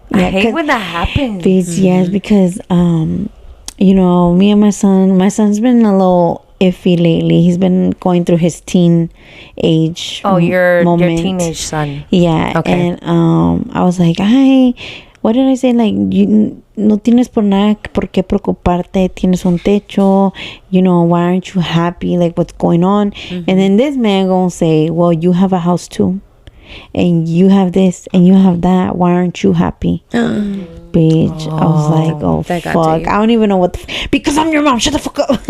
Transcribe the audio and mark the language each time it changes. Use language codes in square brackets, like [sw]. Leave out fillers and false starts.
[en] I hate when that happens. Yes, because you know, me and my son's been a little iffy lately. He's been going through his teen age. Oh, your teenage son. Yeah. Okay. And I was like, what did I say? Like, you [es] no tienes por qué preocuparte. Tienes un techo. [en] You know, why aren't you happy? Like, what's going on? And then this man gonna say, well, you have a house too, and you have this and you have that. Why aren't you happy? Bitch. I was like, oh fuck, I don't even know what because I'm your mom, shut the fuck up.